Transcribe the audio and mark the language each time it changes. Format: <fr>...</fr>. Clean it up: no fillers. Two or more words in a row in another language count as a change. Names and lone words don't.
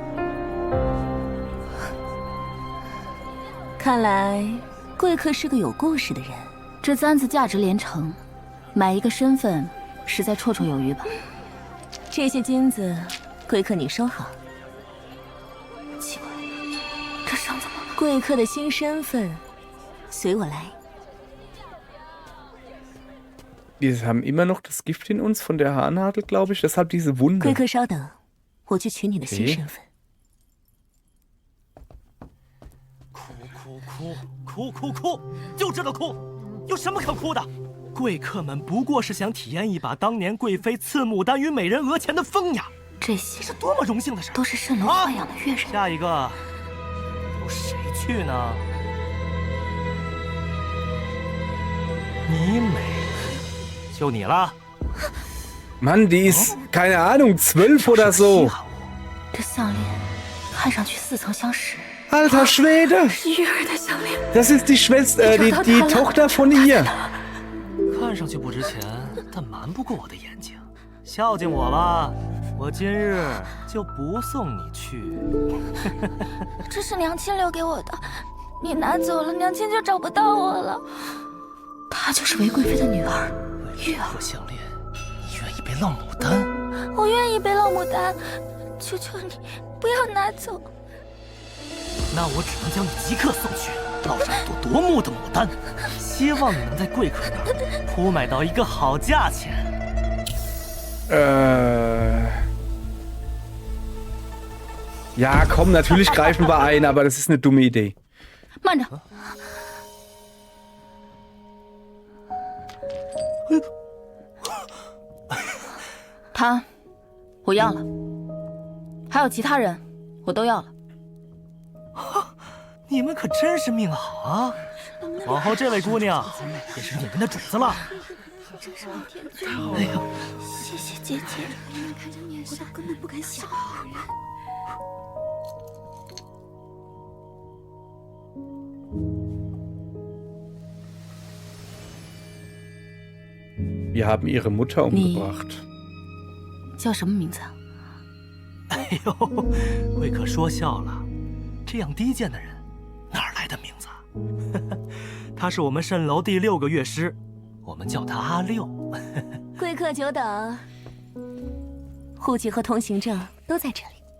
<zh>看来，贵客是个有故事的人。这簪子价值连城，买一个身份实在绰绰有余吧。这些金子，贵客你收好。奇怪，这伤怎么了？贵客的新身份，随我来。</zh> <de>Wir haben immer noch das Gift in uns von der Haarnadel, glaube ich. Deshalb diese</de> <zh>贵</zh> <de>Wunde.</de> <zh>客稍等，我去取你的新身份。苦苦哭，就知道哭，有什么可哭的？贵客们不过是想体验一把当年贵妃赐牡丹于美人额前的风雅，这些是多么荣幸的事！都是蜃楼豢养的乐人。下一个，由谁去呢？你美，就你了。</zh> <de>Mann, die ist, keine Ahnung, 12 oder so.</de> <zh>这项链看上去似曾相识。</zh> <de>Alter Schwede!</de> <zh>是月儿的项链。</zh> <de>Das ist die Schwester, die Tochter von ihr.</de> <zh>看上去不值钱，但瞒不过我的眼睛。孝敬我吧，我今日就不送你去。这是娘亲留给我的，你拿走了，娘亲就找不到我了。她就是韦贵妃的女儿，月儿。项链，你愿意被烙牡丹？我愿意被烙牡丹，求求你不要拿走。那我只能将你即刻送去，烙上一朵夺目的牡丹，希望你能在贵客那儿铺买到一个好价钱。</zh> <de>Ja, komm, natürlich greifen wir ein, aber das ist eine dumme Idee.</de> <zh>慢着，他，我要了，还有其他人，我都要了。你们可真是命好啊！往后这位姑娘也是你们的主子了。哎呦，谢谢姐姐，看着面纱，根本不敢想。</zh> <de>Wir haben ihre Mutter umgebracht.</de> <zh>叫什么名字啊？哎呦，贵客说笑了，这样低贱的人。哪儿来的名字？他是我们蜃楼第6个乐师，我们叫他阿六。贵客久等，户籍和通行证都在这里。</zh>